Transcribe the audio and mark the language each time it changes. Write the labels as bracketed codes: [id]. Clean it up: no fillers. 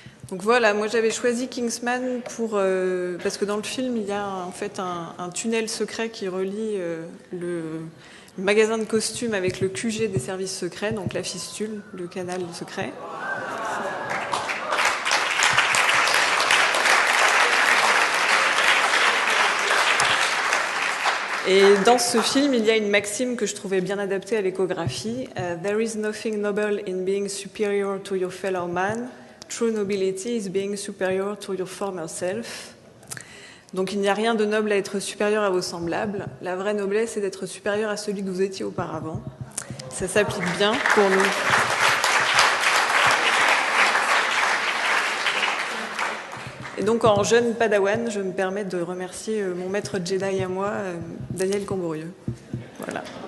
[fr] Donc voilà, moi j'avais choisi Kingsman parce que dans le film, il y a en fait un tunnel secret qui relie le magasin de costumes avec le QG des services secrets, donc la fistule, le canal secret. Et dans ce film, il y a une maxime que je trouvais bien adaptée à l'échographie. [en] There is nothing noble in being superior to your fellow man. True nobility is being superior to your former self. [fr] Donc il n'y a rien de noble à être supérieur à vos semblables. La vraie noblesse est d'être supérieur à celui que vous étiez auparavant. Ça s'applique bien pour nous. Et donc, en jeune padawan, je me permets de remercier mon maître Jedi à moi, Daniel Camborieux. Voilà.